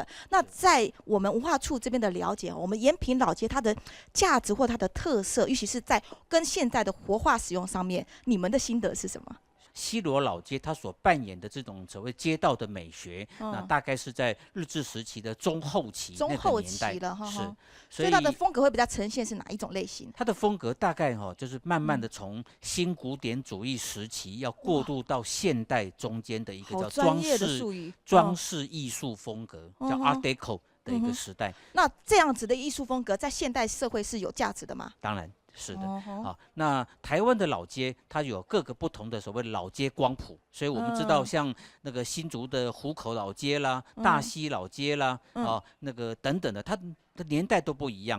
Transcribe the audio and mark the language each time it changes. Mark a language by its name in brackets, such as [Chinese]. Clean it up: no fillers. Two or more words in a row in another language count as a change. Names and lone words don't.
[Chinese] 那在我們文化處這邊的了解，我們延平老街它的價值或它的特色，尤其是在跟現在的活化使用上面，你們的心得是什麼？西螺老街它所扮演的這種所謂街道的美學，那大概是在日治時期的中後期那個年代，是，所以它的風格會比較呈現是哪一種類型？它的風格大概就是慢慢的從新古典主義時期要過渡到現代中間的一個叫裝飾藝術風格，叫 [English] Art Deco [Chinese] 的一個時代。那這樣子的藝術風格在現代社會是有價值的嗎？當然。是的，好，那台灣的老街，它有各個不同的所謂老街光譜，所以我們知道像那個新竹的湖口老街啦、大溪老街啦，那個等等的，它的年代都不一樣。